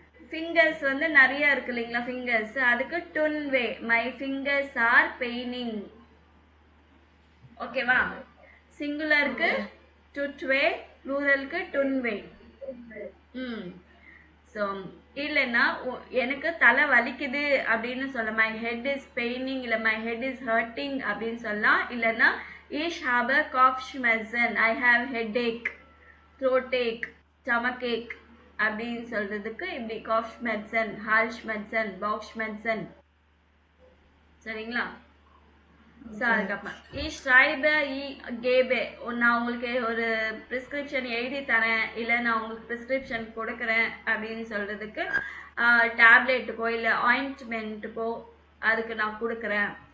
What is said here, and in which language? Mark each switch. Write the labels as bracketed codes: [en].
[ta] Fingers வந்து நிறைய இருக்கு இல்லைங்களா, ஃபிங்கர்ஸ், அதுக்கு டுன் வே, [en] My fingers are paining. [ta] ஓகேவா. சிங்குலருக்கு டுட் வே, ப்ளூரலுக்கு டுன் வே. ஸோ இல்லைன்னா எனக்கு தலை வலிக்குது அப்படின்னு சொல்ல, [en] my head is paining [ta] இல்லை [en] my head is hurting [ta] அப்படின்னு சொல்லலாம். இல்லைன்னா [de] Ich habe Kopfschmerzen, [en] I have headache, throat ache, stomach ache [ta] அப்படின்னு சொல்றதுக்கு இப்படி [de] Kopfschmerzen, Halsschmerzen, Bauchschmerzen. [ta] சரிங்களா. ஸோ அதுக்கப்புறம் [de] Ich schreibe, ich gebe, [ta] நான் உங்களுக்கு ஒரு ப்ரிஸ்கிரிப்ஷன் எழுதி தரேன், இல்லை நான் உங்களுக்கு ப்ரிஸ்கிரிப்ஷன் கொடுக்குறேன் அப்படின்னு சொல்றதுக்கு டேப்லெட்டுக்கோ இல்லை ஆயின்ட்மெண்ட்டுக்கோ அதுக்கு நான் கொடுக்குறேன்.